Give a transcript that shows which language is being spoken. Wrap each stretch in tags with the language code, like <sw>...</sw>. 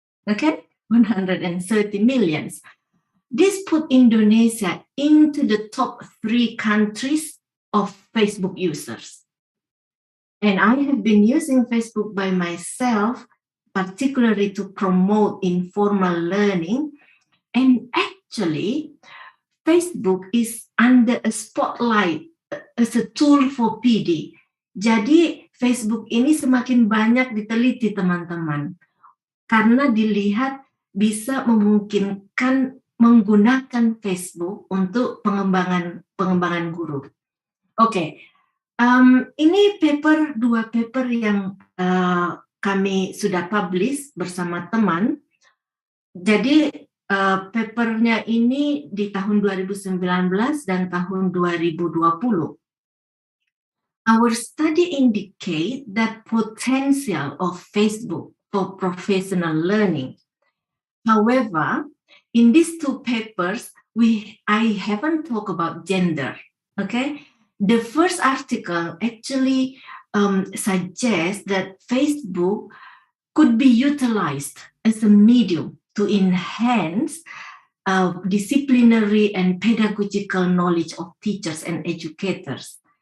<en>Okay, 130 millions. This put Indonesia into the top 3 countries of Facebook users. And I have been using Facebook by myself, particularly to promote informal learning. And actually, Facebook is under a spotlight as a tool for PD.</en> <id>Jadi Facebook ini semakin banyak diteliti teman-teman, karena dilihat bisa memungkinkan menggunakan Facebook untuk pengembangan guru. Oke, ini dua paper yang kami sudah publish bersama teman. Jadi papernya ini di tahun 2019 dan tahun 2020.</id> <en>Our study indicate that potential of Facebook for professional learning. However, in these 2 papers, I haven't talked about gender. Okay, the first article actually suggests that Facebook could be utilized as a medium to enhance disciplinary and pedagogical knowledge of teachers and educators.</en>